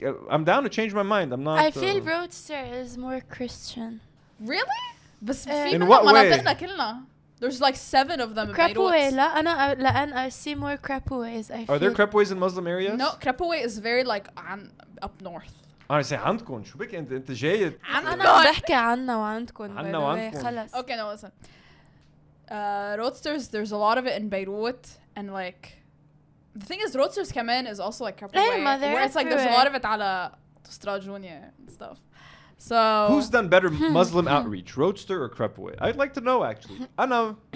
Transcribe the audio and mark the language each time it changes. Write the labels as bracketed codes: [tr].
[en] I'm down to change my mind. I'm not. I feel Roadster is more Christian. Really? بس In [ar] في [en] what way? [ar] مناطقنا كلنا. [en] There's like 7 of them in Crapaway Beirut. [ar] لا أنا لأن [en] I see more crapaways. Are there crepeways in Muslim areas? No, Crapaway is very like up north. I say [ar] عندكم شو بك انت جاي أنا بحكي عنا وعندكم. عنا وعندكم. خلص. [en] Okay, no, listen. Roadsters, there's a lot of it in Beirut, and like the thing is, roadsters come in is also like Crapaway, where it's like there's a lot of it على Strad Junior and stuff. So who's done better Muslim outreach, Roadster or Crepeway? I'd like to know actually. I know.